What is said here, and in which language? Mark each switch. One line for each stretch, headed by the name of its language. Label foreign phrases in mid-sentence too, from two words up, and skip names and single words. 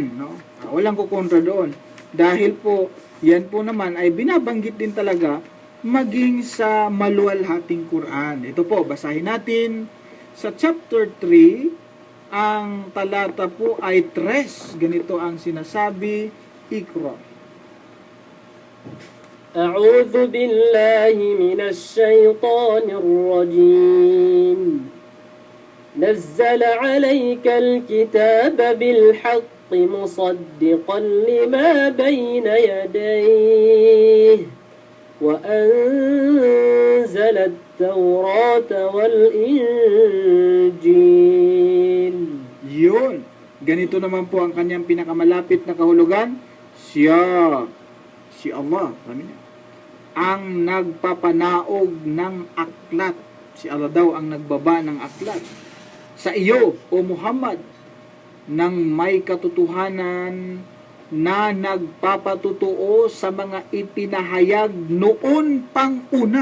Filipino: No? Walang kukontra doon. Dahil po, yan po naman ay binabanggit din talaga maging sa maluwalhating Quran. Ito po, basahin natin sa chapter 3, ang talata po ay 3. Ganito ang sinasabi, Iqra.
Arabic: أعوذ بالله من الشيطان الرجيم نزل عليك الكتاب بالحق مصدقا لما بين يديه وأنزل التوراة والإنجيل.
Filipino: Yun. Ganito naman po ang kanyang pinakamalapit na kahulugan. Siya, si Allah, ang nagpapanaog ng aklat. Si Allah daw ang nagbaba ng aklat sa iyo, O Muhammad, ng may katotohanan na nagpapatutuo sa mga ipinahayag noon pang una.